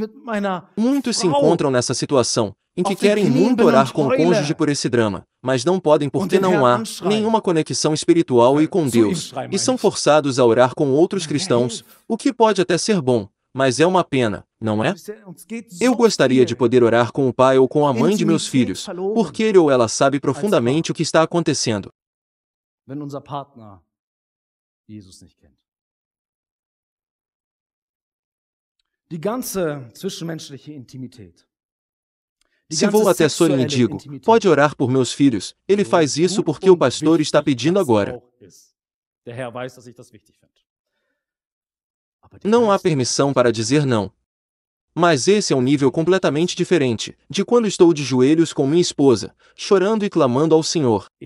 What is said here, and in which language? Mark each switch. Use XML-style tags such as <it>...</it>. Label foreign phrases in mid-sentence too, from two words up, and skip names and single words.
<pt>Muitos se encontram nessa situação, em que querem muito orar com o cônjuge por esse drama, mas não podem porque não há nenhuma conexão espiritual e com Deus, e são forçados a orar com outros cristãos, o que pode até ser bom, mas é uma pena, não é? Eu gostaria de poder orar com o pai ou com a mãe de meus filhos, porque ele ou ela sabe profundamente o que está acontecendo.</pt> <de>Wenn unser Partner Jesus nicht kennt. Die ganze zwischenmenschliche Intimität.</de> <pt>Se vou até Sorin e digo, pode orar por meus filhos, ele faz isso porque o pastor está pedindo agora. Não há permissão para dizer não. Mas esse é um nível completamente diferente de quando estou de joelhos com minha esposa, chorando e clamando ao Senhor.</pt>